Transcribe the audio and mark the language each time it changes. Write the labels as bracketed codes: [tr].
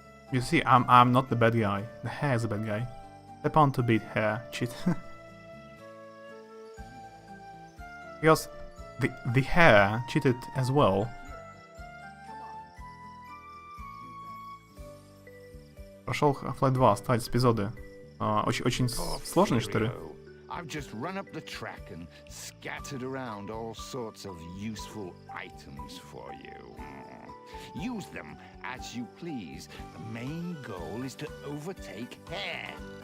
[en] You see, I'm not the bad guy. The hare is the bad guy. Step on to beat hare, cheat. Because the hare cheated as well. [ru] Прошел Half-Life 2, ставить эпизоды. Очень сложные, что ли? [en] I've just run up the track and scattered around all sorts of useful items for you. Use them as you please. The main goal is to overtake Hare.